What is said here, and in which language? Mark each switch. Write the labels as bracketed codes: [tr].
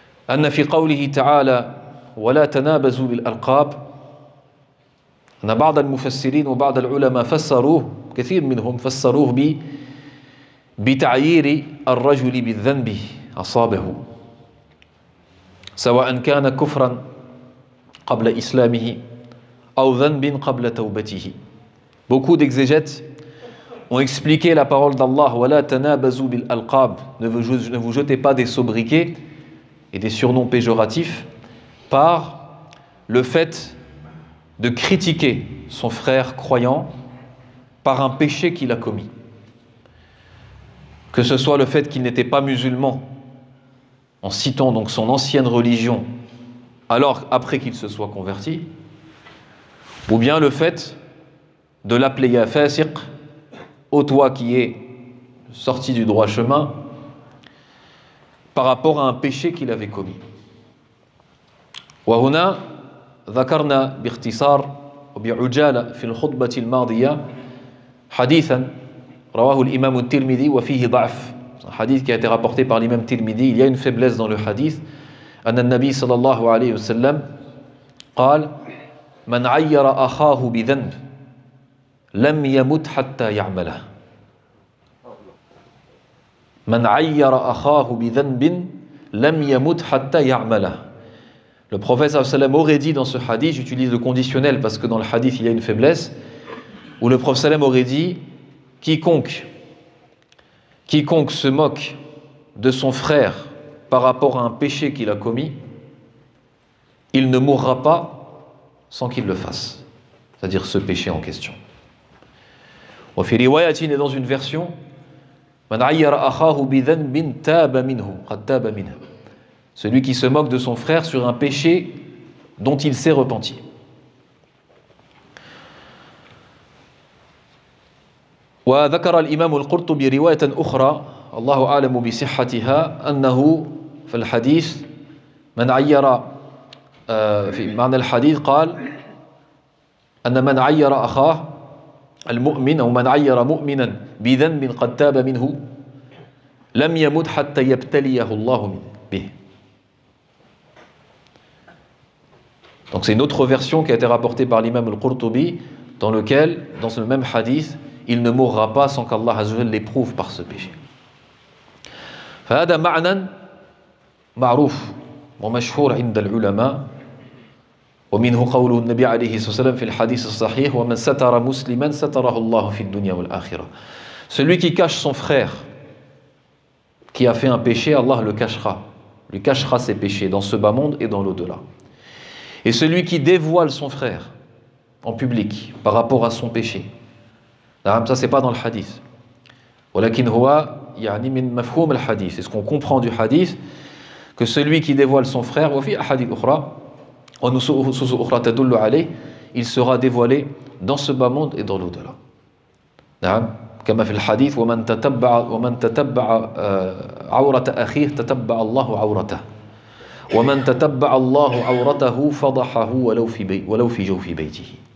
[ar] أن في قوله تعالى ولا تنابزوا بالألقاب، أن بعض المفسرين وبعض العلماء فسروه، كثير منهم فسروه بتعيير الرجل بالذنب أصابه، سواء كان كفرا قبل إسلامه أو ذنب قبل توبته. [fr] Beaucoup d'exégètes ont expliqué la parole d'Allah [ar] وَلَا تَنَابَزُوا بِالْأَلْقَابِ, [fr] ne vous jetez pas des sobriquets et des surnoms péjoratifs, par le fait de critiquer son frère croyant par un péché qu'il a commis. Que ce soit le fait qu'il n'était pas musulman, en citant donc son ancienne religion, alors après qu'il se soit converti, ou bien le fait de l'appeler ya fasiq, ô toi qui es sorti du droit chemin, par rapport à un péché qu'il avait commis. [ar] وهنا ذكرنا باختصار وبعجالة في الخطبة الماضية حديثا رواه الإمام الترمذي وفيه ضعف. [fr] Un hadith qui a été rapporté par l'imam Tirmidhi, il y a une faiblesse dans le hadith. [ar] أن النبي صلى الله عليه وسلم قال من عير أخاه بذنب لم يمت حتى يعمله. من عير أخاه بذنب لم يمت حتى يعمله. [fr] Le prophète sallallahu alayhi wa sallam aurait dit dans ce hadith, j'utilise le conditionnel parce que dans le hadith il y a une faiblesse, où le prophète sallallahu alayhi wa sallam aurait dit quiconque se moque de son frère par rapport à un péché qu'il a commis, il ne mourra pas sans qu'il le fasse, c'est-à-dire ce péché en question. [ar] وفي رواية, [fr] et dans une version, [ar] من عير أخاه بذنب تاب منه [fr] قد تاب منه, celui qui se moque de son frère sur un péché dont il s'est repenti. [ar] وذكر الإمام القرطبي رواية أخرى الله أعلم بصحتها أنه في الحديث من عير في معنى الحديث قال أن من عير أخاه المؤمن أو من عير مؤمنا بذنب قد تاب منه لم يمت حتى يبتليه الله به. [fr] Donc c'est une autre version qui a été rapportée par l'imam al-Qurtubi dans lequel, dans ce même hadith, il ne mourra pas sans qu'Allah Azza wa Jalla l'éprouve par ce péché. [ar] فهذا معنى معروف ومشهور عند العلماء ومنه قوله النبي عليه الصلاة والسلام في الحديث الصحيح ومن ستر مسلما ستره الله في الدنيا والآخرة. [fr] Celui qui cache son frère qui a fait un péché, Allah le cachera, lui cachera ses péchés dans ce bas monde et dans l'au-delà. Et celui qui dévoile son frère en public par rapport à son péché, ça c'est pas dans le hadith. [ar] ولكن هو يعني من مفهوم الحديث. [fr] C'est ce qu'on comprend du hadith, que celui qui dévoile son frère, [ar] وفي أحاديث أخرى ونصوص أخرى تدل عليه, [fr] il sera dévoilé dans ce bas monde et dans l'au-delà. [ar] نعم كما في الحديث ومن تتبع عورة أخيه تتبع الله عورته ومن تتبع الله عورته فضحه ولو في جوف بيته.